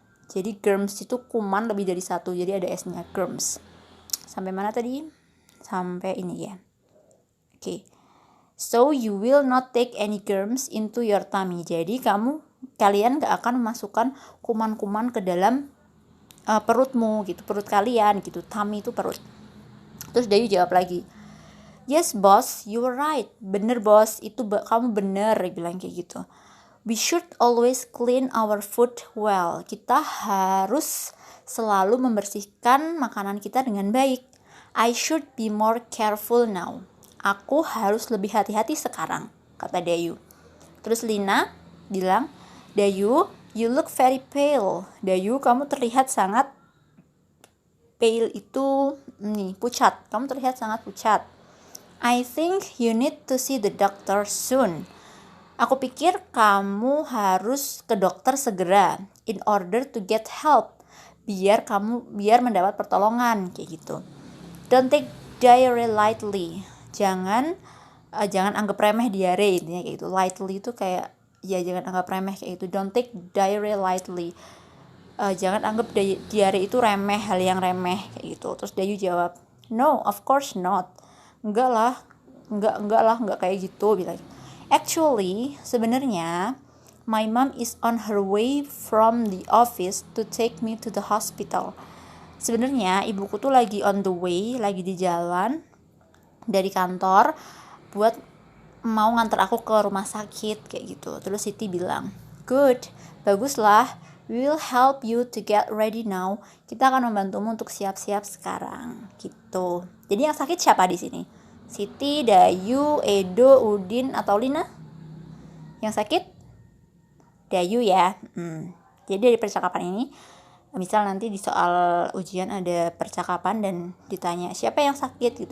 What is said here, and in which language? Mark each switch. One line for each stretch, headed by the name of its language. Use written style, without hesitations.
Indonesian: Jadi germs itu kuman lebih dari satu, jadi ada S-nya, germs. Sampai mana tadi? Sampai ini ya. Oke.
English: So you will not take any germs into your tummy.
Indonesian: Jadi kalian gak akan memasukkan kuman-kuman ke dalam perutmu gitu, perut kalian gitu. Tummy itu perut. Terus Dayu jawab lagi,
English: yes boss, you were right.
Indonesian: Bener bos, itu kamu bener, bilang kayak gitu.
English: We should always clean our food well.
Indonesian: Kita harus selalu membersihkan makanan kita dengan baik.
English: I should be more careful now.
Indonesian: Aku harus lebih hati-hati sekarang, kata Dayu. Terus Lina bilang, Dayu,
English: you look very pale.
Indonesian: Dayu, kamu terlihat sangat pale itu pucat. Kamu terlihat sangat pucat.
English: I think you need to see the doctor soon.
Indonesian: Aku pikir kamu harus ke dokter segera
English: in order to get help.
Indonesian: Biar mendapat pertolongan kayak gitu.
English: Don't take diarrhea lightly.
Indonesian: Jangan anggap remeh diare, intinya kayak gitu. Lightly itu kayak ya jangan anggap remeh kayak gitu.
English: Don't take diarrhea lightly.
Indonesian: Jangan anggap diare itu remeh, hal yang remeh kayak gitu. Terus Dayu jawab,
English: no, of course not.
Indonesian: Enggak lah, enggak kayak gitu, bilang.
English: Actually,
Indonesian: sebenarnya
English: my mom is on her way from the office to take me to the hospital.
Indonesian: Sebenarnya ibuku tuh lagi on the way, lagi di jalan dari kantor buat mau nganter aku ke rumah sakit kayak gitu. Terus Siti bilang, good, baguslah.
English: We will help you to get ready now.
Indonesian: Kita akan membantumu untuk siap-siap sekarang, gitu. Jadi yang sakit siapa di sini? Siti, Dayu, Edo, Udin, atau Lina? Yang sakit? Dayu ya. Jadi dari percakapan ini, misal nanti di soal ujian ada percakapan dan ditanya siapa yang sakit gitu.